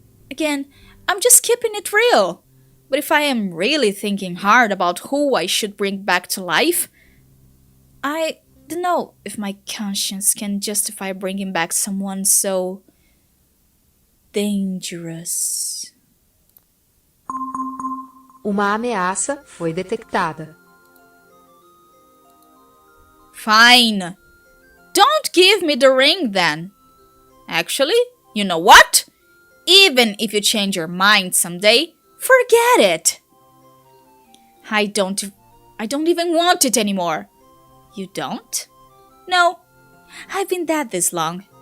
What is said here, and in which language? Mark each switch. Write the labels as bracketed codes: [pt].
[en] Again, I'm just keeping it real. But if I am really thinking hard about who I should bring back to life, I don't know if my conscience can justify bringing back someone so dangerous. [pt] Uma ameaça foi detectada. [en] Fine. Don't give me the ring then. Actually, you know what? Even if you change your mind someday, forget it. I don't even want it anymore. You don't? No. I've been dead this long.